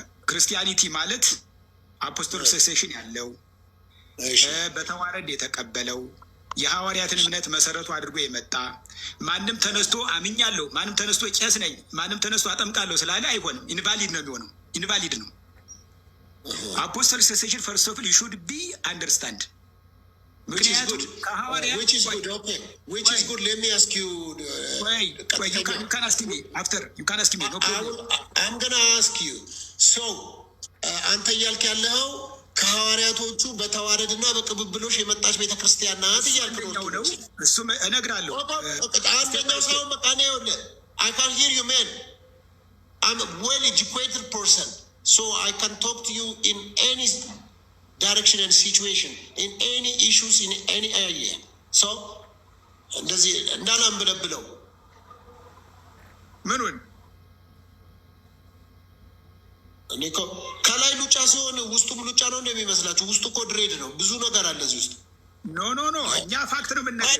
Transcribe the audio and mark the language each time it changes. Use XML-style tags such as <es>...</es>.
<am>ክርስቲያኒቲ ማለት አፖስቶሊክ ሰክሴሽን ያለው በተዋረድ የተቀበለው የሐዋርያትን እምነት መሰረቱ አድርጎ የመጣ ማንም ተነስቶ አምኛለሁ፣ ማንም ተነስቶ ቄስ ነኝ፣ ማንም ተነስቶ አጠምቃለሁ ስላለ አይሆንም። ኢንቫሊድ ነው የሚሆነው። ኢንቫሊድ ነው።</am> <en>አፖስተል ሰሴሽን ፈርስት ኦፍ ዩ ሹድ ቢ አንደርስታንድ</en> <am>ምክንያቱም ከሐዋርያ</am> <en>which is good, okay, which is good. Let me ask you. Wait, you can ask me after. You can ask me. No problem. I'm gonna ask you. So,</en> <am>አንተ እያልክ ያለው ከሐዋርያቶቹ በተዋረድና በቅብብሎሽ የመጣች ቤተክርስቲያን ናት እያልክ ነው። እሱም እነግርሃለሁ። አንደኛው ሰው መቃኔ ሆነ</am> <en>I can hear you, man. I'm a well-educated person, so I can talk to you in any direction and situation, in any issues, in any area.</en> <am>So, እንደዚህ እንዳላምብለብለው ምኑን እኔ እኮ ከላይ ሉጫ ሲሆን ውስጡም ሉጫ ነው እንደሚመስላችሁ? ውስጡ እኮ ድሬድ ነው። ብዙ ነገር አለ እዚህ ውስጥ። ኖ እኛ ፋክት ነው የምንነግርህ።</am>